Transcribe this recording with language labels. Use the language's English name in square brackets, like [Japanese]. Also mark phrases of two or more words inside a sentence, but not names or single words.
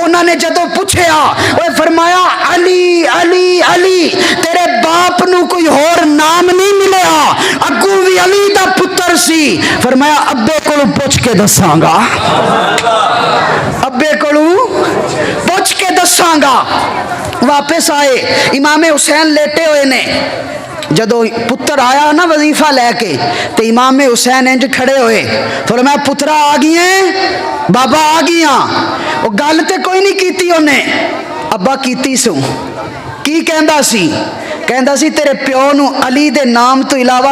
[Punjabi] उन्होंने जदों पूछया ओए फरमाया अली अली अली, तेरे बाप नू कोई होर नाम नहीं मिलया, अगू भी अली दा पुत्र सी। फरमाया अब्बे कोलों पूछ के दसांगा, अब्बे कोलों पूछ के दसांगा। واپس آئے امام حسین لیٹے ہوئے نے جدو پتر آیا نا وظیفہ لے کے تو امام حسین انج کھڑے ہوئے فرمایا پترا آ گئی ہیں بابا آ گیا وہ گل تے کوئی نہیں کیتی انہیں ابا کیتی سو کی کہندا سی تیرے پیو نو علی دے نام تو علاوہ